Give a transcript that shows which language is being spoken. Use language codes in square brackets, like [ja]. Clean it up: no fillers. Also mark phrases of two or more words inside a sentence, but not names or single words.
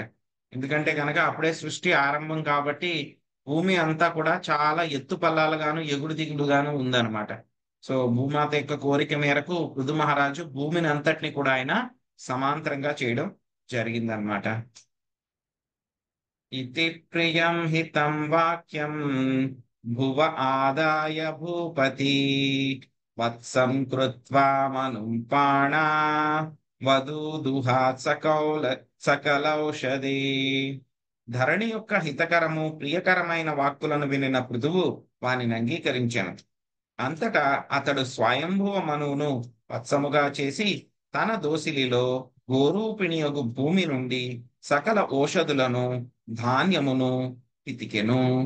[te] ఎందుకంటే కనుక అప్పుడే సృష్టి ఆరంభం కాబట్టి భూమి అంతా కూడా చాలా ఎత్తు పల్లాలుగాను ఎగుడు దిగుడుగాను ఉందన్నమాట. సో భూమాత యొక్క కోరిక మేరకు పృథు మహారాజు భూమిని అంతటిని కూడా ఆయన సమాంతరంగా చేయడం జరిగిందనమాట. [sa] इति प्रियं हितं वाक्यं भुव आदाय भूपति वत्सं कृत्वा मनुं पाणा వధూదుహాత్ సకలౌషధి. [te] ధరణి యొక్క హితకరము ప్రియకరమైన వాక్కులను వినిన పృథువు వానిని అంగీకరించెను. అంతటా అతడు స్వయంభువ మనువును వత్సముగా చేసి తన దోసిలిలో గోరూపిణియగు భూమి నుండి సకల ఓషధులను ధాన్యమును పితికెను.